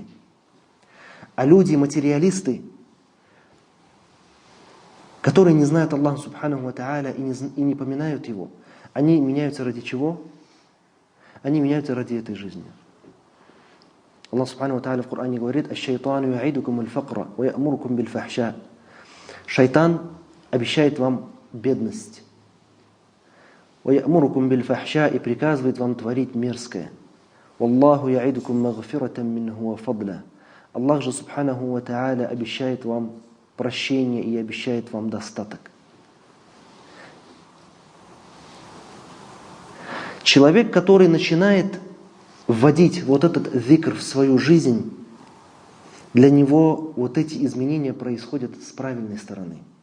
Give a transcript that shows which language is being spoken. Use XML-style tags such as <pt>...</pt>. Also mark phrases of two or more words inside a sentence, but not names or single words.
<ru>А люди, материалисты, которые не знают Аллаха</ru> <ar>سبحانه وتعالى</ar> <ru>и не поминают Его, они меняются ради чего? Они меняются ради этой жизни. Аллах</ru> <ar>سبحانه وتعالى</ar> <ru>в Коране говорит:</ru> <ar>«الشيطان يعدكم الفقر ويأمركم بالفحشاء».</ar> <ru>Шайтан обещает вам бедность.</ru> <ar>وَيَأْمُرُكُمْ بِالْفَحْشَاءِ</ar> <ru>и приказывает вам творить мерзкое.</ru> <ar>وَاللَّهُ يَعِدُكُمْ مَغْفِرَةً مِّنْهُ وَفَضْلًا.</ar> <ru>Аллах же,</ru> <ar>سبحانه وتعالى,</ar> <ru>обещает вам прощение и обещает вам достаток. Человек, который начинает вводить вот этот зикр в свою жизнь, для него вот эти изменения происходят с правильной стороны.</ru>